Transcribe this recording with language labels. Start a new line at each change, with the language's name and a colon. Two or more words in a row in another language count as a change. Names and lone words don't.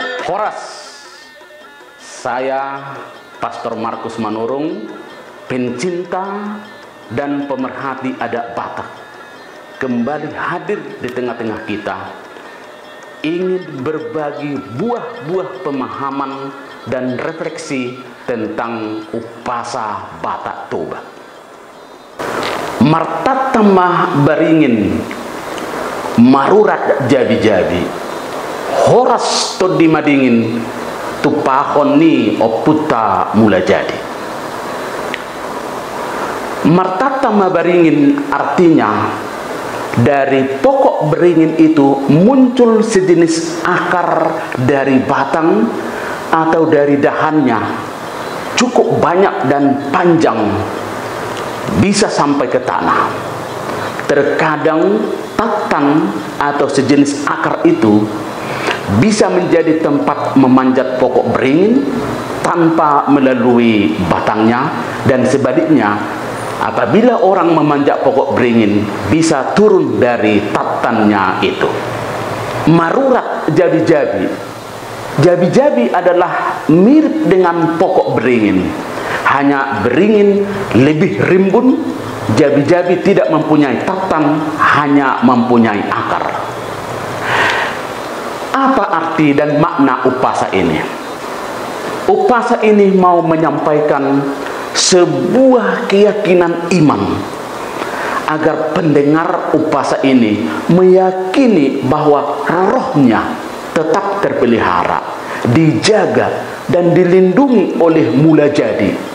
Indonesian: Horas, saya Pastor Markus Manurung, pencinta dan pemerhati adat Batak, kembali hadir di tengah-tengah kita, ingin berbagi buah-buah pemahaman dan refleksi tentang upasa Batak Toba.
Batak Toba: Martatamah baringin marurat jabi-jabi, horas to dimadingin tupahon ni oputa mula jadi. Martatamah baringin
Indonesian: artinya dari pokok beringin itu muncul sejenis akar dari batang atau dari dahannya, cukup banyak dan panjang, bisa sampai ke tanah. Terkadang batang atau sejenis akar itu bisa menjadi tempat memanjat pokok beringin tanpa melalui batangnya, dan sebaliknya apabila orang memanjat pokok beringin bisa turun dari tatannya itu.
Batak Toba: Marurat jabi-jabi,
Indonesian: jabi-jabi adalah mirip dengan pokok beringin, hanya beringin lebih rimbun. Jabi-jabi tidak mempunyai tatan, hanya mempunyai akar. Apa arti dan makna upasa ini? Upasa ini mau menyampaikan sebuah keyakinan iman agar pendengar upasa ini meyakini bahwa rohnya tetap terpelihara, dijaga dan dilindungi oleh Mula Jadi.